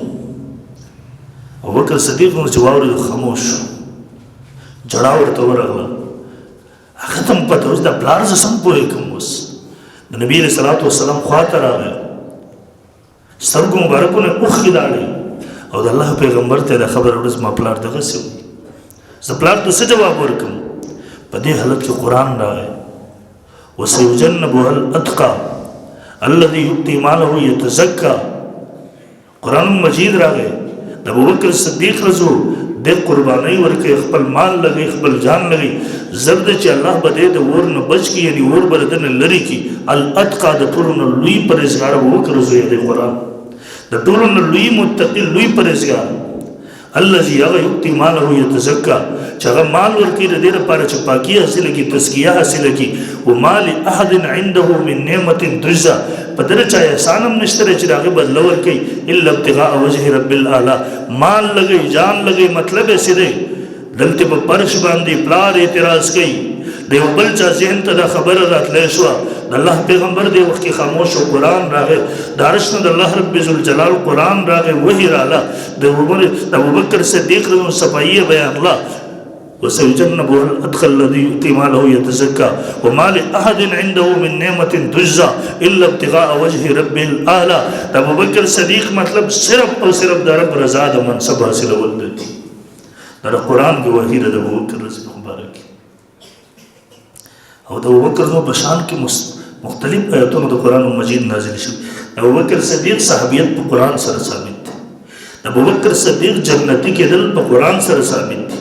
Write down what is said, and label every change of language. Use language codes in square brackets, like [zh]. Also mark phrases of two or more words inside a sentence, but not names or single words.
[ps] ابوبکر صدیق نو چې واورېدو خاموش شو، جړا ورته ورغله، هغه ته هم پته اوس د پلار زه سم پوهېږم. اوس د نبي [ar] علیه السلام [ps] خوا ته راغی، سترګو مبارکونه اوښکې لاړې، او د الله پیغمبر ته د خبره وړه زما پلار دغسې وي، زه پلار ته څه جواب ورکړم؟ په دې حالت کې قرآن راغی، [ar] وسيجنبها الاتقى الذي يؤتي ماله يتزكى. [ps] قرآن مجید راغی، د ابوبکر صدیق رضو د قربانۍ ورکړي، خپل مال لګي، خپل جان لګي، زرد چې الله به دې د اور نه بچ کړي، یعنې اور به د ده نه لرې کړي. الاتقى د ټولو نه لوی پرهیزګار ابوبکر رضو یې دی قرآن، د ټولو نه لوی متقي، لوی پرهیزګار. الذي هغه [ar] یؤتي ماله یتزکا [ps] چې هغه مال ورکوي د دې لپاره چې پاکي حاصله کړي، تزکیه حاصله کړي. [ar] وما لاحد عنده من نعمة تجزى، [ps] په دغه چا احسان هم نشته چې د هغې بدله ورکوي [ar] الا ابتغاء وجه رب الاعلی. [ps] مال لګوي، جان لګوي، مطلب یې څه دی؟ دلته په فرش باندې پلار اعتراض کوي، د یو بل چا ذهن ته دا خبره راتلی شوه، د الله پیغمبر دې وخت کې خاموش و، قرآن راغی، د عرش نه د الله رب ذوالجلال قرآن راغی، وحی راغله، د ابوبکر صدیق رضی صفایي بیان الله، [ar] وسيجنبها الاتقى الذي يؤتي ماله يتزكى وما لاحد عنده من نعمة تجزى الا ابتغاء وجه رب الاعلى. [ps] د ابوبکر صدیق مطلب صرف او صرف د رب رضا د منصب حاصلول دی. دا قرآن کې وحی د ابوبکر رضی مبارک، او د ابوبکر نو په شان کې مختلف آیاتونه د قرآن مجید نازل شوي. د ابوبکر صدیق صحابیت په قرآن سره ثابت دی، د ابوبکر صدیق جنتی کېدل په قرآن سره ثابت دی.